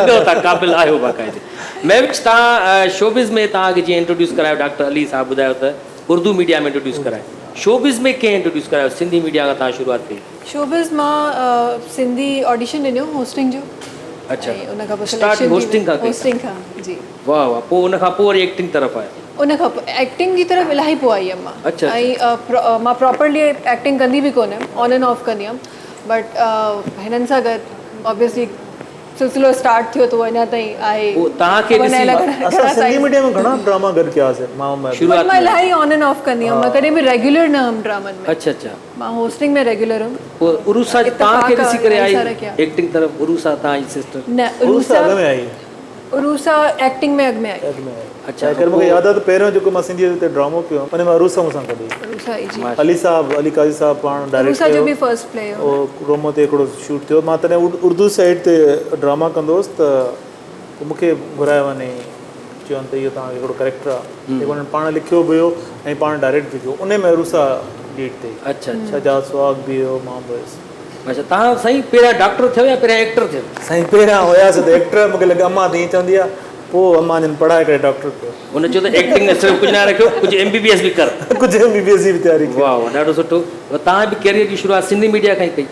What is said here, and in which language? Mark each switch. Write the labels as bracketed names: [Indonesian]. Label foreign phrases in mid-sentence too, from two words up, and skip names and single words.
[Sindhi] लॻो था क़ाबिल आहियो बाक़ाइदे महविश तव्हां शोबिज़ में तव्हांखे जीअं इंट्रोड्यूस करायो डॉक्टर अली साहब ॿुधायो त उर्दू मीडिया में इंट्रोड्यूस करायो शोबिज़ में कंहिं इंट्रोड्यूस करायो सिंधी मीडिया खां तव्हां शुरूआत कई शोबिज़ मां सिंधी ऑडिशन ॾिनो होस्टिंग जो अच्छा ऐं उन खां पोइ [English] start hosting [Sindhi] खां कई होस्टिंग खां जी वाह वाह पोइ उन खां पोइ वरी एक्टिंग तरफ़ आयो उन खां पोइ एक्टिंग जी तरफ़ इलाही पोइ आई हुयमि मां अच्छा, ऐं मां प्रॉपरली एक्टिंग कंदी बि कोन हुयमि [English] on and off [Sindhi] कंदी हुयमि बट हिननि सां गॾु ऑब्वियसली सिलसिलो स्टार्ट थियो त अञा ताईं आहे पोइ तव्हांखे ॾिसी असां सिंधी मीडिया में घणा ड्रामा गॾु कयासीं मां शुरूआत मां इलाही [English] on and off [Sindhi] कंदी हुयमि मां कॾहिं बि रेगुलर न हुयमि ड्रामनि में अच्छा अच्छा मां होस्टिंग में रेगुलर हुयमि पोइ उरूसा तव्हांखे इत्तेफ़ाक़ ॾिसी करे आई सारा कया। एक्टिंग तरफ़ उरूसा तव्हांजी सिस्टर न उरूसा अॻ में आई उरूसा एक्टिंग में अॻु में आई अॻ में आई अच्छा अगरि मूंखे यादि आहे त पहिरियों जेको मां सिंधीअ ते ड्रामो कयो उन में अरूसा मूंसां गॾु हुई। उरूसा आई जी अली साहब अली काज़ी साहब पाण डायरेक्ट उरूसा जो कयो बि [English] first play [Sindhi] हो रोमो ते हिकिड़ो शूट थियो मां तॾहिं उर्दू साइड ते ड्रामा कंदो हुउसि त पोइ मूंखे घुरायो वञे चवनि त इहो तव्हांखे हिकिड़ो कैरेक्टर आहे जेको हुननि पाण लिखियो बि हुयो ऐं पाण डायरेक्ट बि कयो उन में अरूसा लीड ते अच्छा अच्छा सजा सुहाग बि हुयो मां बि हुयुसि अच्छा तव्हां साईं पहिरियां डॉक्टर थियो या पहिरियां एक्टर थियो साईं पहिरियां हुयासीं त एक्टर मूंखे लॻे अम्मा त ईअं चवंदी आहे पोइ अम्मा जन पढ़ाए करे डॉक्टर कयो हुन चयो त एक्टिंग में सिर्फ़ु कुझु न रखियो कुझु MBBS बि कर कुझु MBBS जी बि तयारी कई वाह वाह ॾाढो सुठो तव्हां बि कैरियर जी शुरूआत सिंधी मीडिया खां ई कई